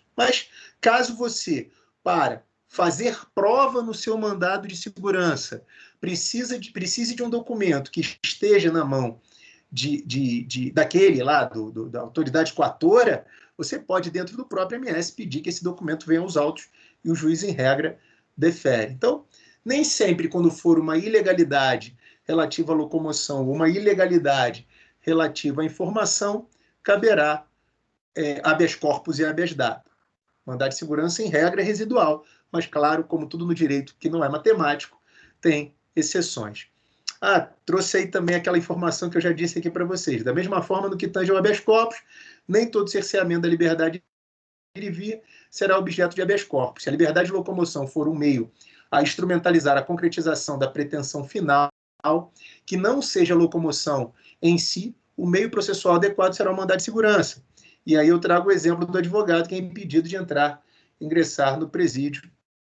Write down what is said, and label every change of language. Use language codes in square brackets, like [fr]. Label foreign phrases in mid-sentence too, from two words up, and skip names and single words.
[pt] Mas, caso você, para fazer prova no seu mandado de segurança, precise de um documento que esteja na mão daquele lá, da autoridade coatora, você pode, dentro do próprio MS, pedir que esse documento venha aos autos e o juiz, em regra, defere. Então, nem sempre, quando for uma ilegalidade relativa à locomoção ou uma ilegalidade relativa à informação, caberá [la] habeas corpus [pt] e [la] habeas data. [pt] Mandado de segurança, em regra, é residual, mas, claro, como tudo no direito que não é matemático, tem exceções. Trouxe aí também aquela informação que eu já disse aqui para vocês. Da mesma forma, no que tange ao [la] habeas corpus, [pt] nem todo cerceamento da liberdade de ir e vir será objeto de [la] habeas corpus. [pt] Se a liberdade de locomoção for um meio a instrumentalizar a concretização da pretensão final, que não seja a locomoção em si, o meio processual adequado será o mandado de segurança. E aí eu trago o exemplo do advogado que é impedido de ingressar no presídio.